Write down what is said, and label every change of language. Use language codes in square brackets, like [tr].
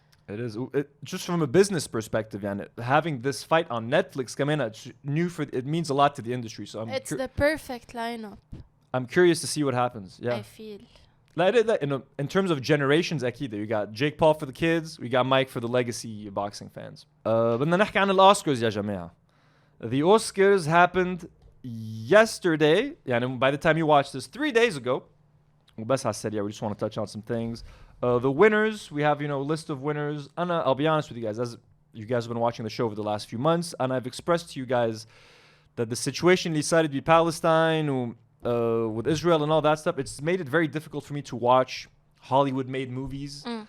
[en] It is just from a business perspective, and having this fight on Netflix come in, it means a lot to the industry. So it's the perfect lineup. I'm curious to see what happens. Yeah, I feel. in terms of generations أكيد you got Jake Paul for the kids, we got Mike for the legacy boxing fans. [ar] بدنا نحكي عن الأوسكارز يا جماعة. [en] The Oscars happened yesterday. يعني by the time you watch this, 3 days ago. [ar] وبس على السريع, [en] we just want to touch on some things. The winners, we have, a list of winners. Anna, I'll be honest with you guys, as you guys have been watching the show over the last few months, and I've expressed to you guys that the situation decided to be Palestine, with Israel and all that stuff, it's made it very difficult for me to watch Hollywood-made movies.